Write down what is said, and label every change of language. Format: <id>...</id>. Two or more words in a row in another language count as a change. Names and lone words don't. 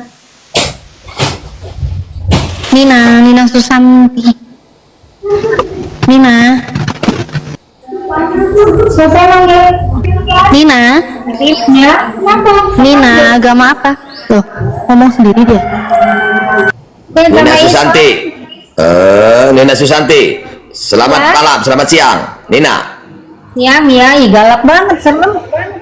<id>Nina Susanti. Nina. Nina. Nina, agama apa? Loh, ngomong sendiri dia. Nina Susanti. Nina Susanti. Selamat Ya. malam, selamat siang. Nina. Ya, Mia, ih, galak banget, serem.</id>